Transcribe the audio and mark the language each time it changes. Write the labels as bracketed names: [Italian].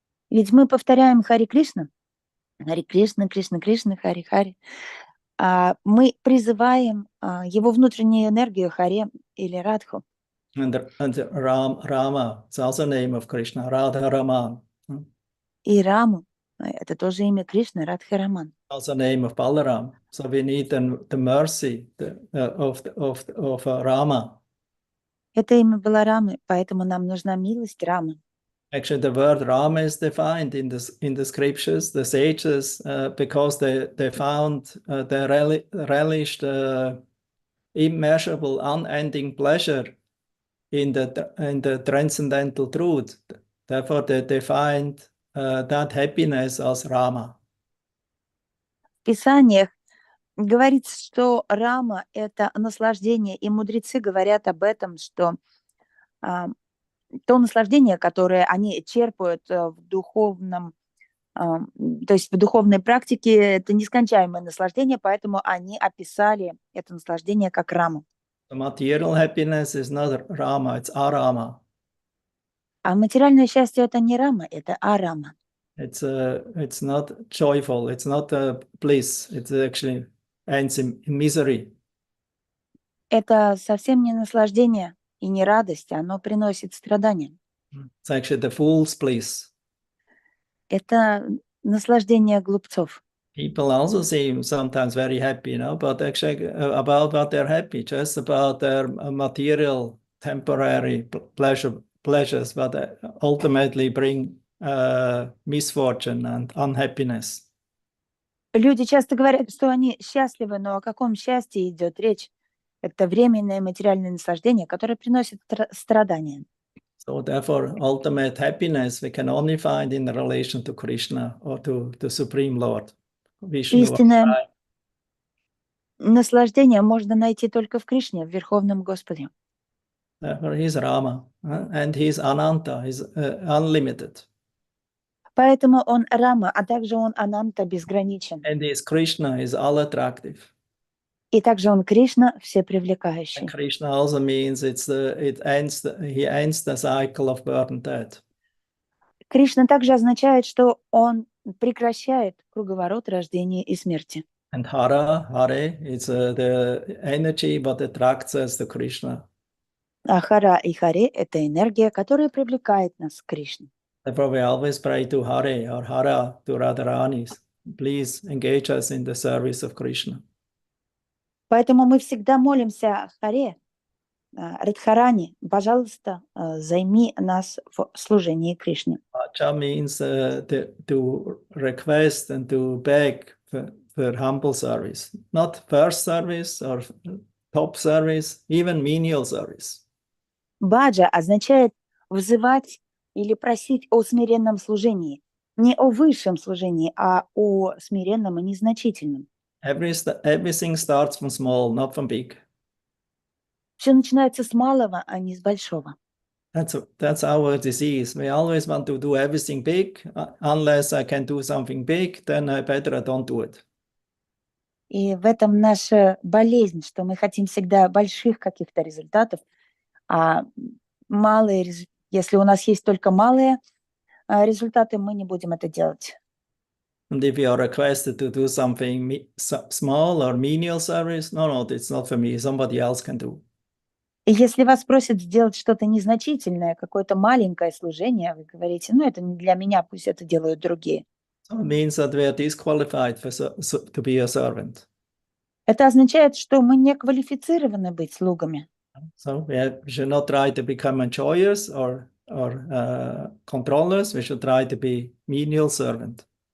[Russian] Ведь мы повторяем Харе Кришна, Кришна Кришна, Харе Харе. Мы призываем его внутреннюю энергию Харе или Радху. [English] And Rama, it's also the name of Krishna, Radha Raman. [Russian] И Раму, это тоже имя Кришны, Радха Раман. [English] Also the name of Balaram. So we need the mercy of Rama. [Russian] Это имя Баларамы, поэтому нам нужна милость Рамы. [English] Actually, the word Rama is defined in the scriptures, the sages, because they found, they relished immeasurable, unending pleasure in the transcendental truth. Therefore, they find that happiness as Rama. [Russian] В Писаниях говорится, что Рама – это наслаждение, и мудрецы говорят об этом, что то наслаждение, которое они черпают в духовном, то есть в духовной практике, это нескончаемое наслаждение, поэтому они описали это наслаждение как Раму. [English] The material happiness is not Rama, it's Arama. [Russian] А материальное счастье – это не Рама, это Арама. [English] It's not joyful, it's not bliss, it actually ends in misery. [Russian] Это совсем не наслаждение и не радость, оно приносит страдания. [English] It's actually the fool's bliss. [Russian] Это наслаждение глупцов. [English] People also seem sometimes very happy, but actually about what they're happy, just about their material, temporary pleasures, but ultimately bring misfortune and unhappiness. [Russian] Люди часто говорят, что они счастливы, но о каком счастье идет речь? Это временное материальное наслаждение, которое приносит страдания. [English] So therefore, ultimate happiness we can only find in relation to Krishna or to the Supreme Lord. [Russian] Истинное наслаждение можно найти только в Кришне, в Верховном Господе. [English] Therefore, he's Rama, and he's Ananta, he's unlimited. [Russian] Поэтому он Рама, а также он Ананта, безграничен. [English] And he's Krishna, he's all attractive. [Russian] И также он Кришна, всепривлекающий. [English] And Krishna also means he ends the cycle of birth and death. [Russian] Кришна также означает, что он прекращает круговорот рождения и смерти. [English] And Hare is the energy what attracts us to Krishna. [Russian] А Хара и Харе – это энергия, которая привлекает нас к Кришне. [English] Therefore, we always pray to Hare or Hara to Radharani. Please engage us in the service of Krishna. [Russian] Поэтому мы всегда молимся Харе, Радхарани, пожалуйста, займи нас в служении Кришне. [English] Bhaja means to request and to beg for humble service. Not first service or top service, even menial service. [Russian] Баджа означает вызывать или просить о смиренном служении. Не о высшем служении, а о смиренном и незначительном. [English] Everything starts from small, not from big. [Russian] Все начинается с малого, а не с большого. [English] That's our disease. We always want to do everything big. Unless I can do something big, then I better don't do it. [Russian] И в этом наша болезнь, что мы хотим всегда больших каких-то результатов, а малые, если у нас есть только малые результаты, мы не будем это делать. [English] And if you are requested to do something small or menial service, no, it's not for me. Somebody else can do. [Russian] И если вас просят сделать что-то незначительное, какое-то маленькое служение, вы говорите, ну, это не для меня, пусть это делают другие. [English] So it means that we are disqualified to be a servant. [Russian] Это означает, что мы не квалифицированы быть слугами. [English] So we should not try to become enjoyers or controllers. We should try to be menial servant.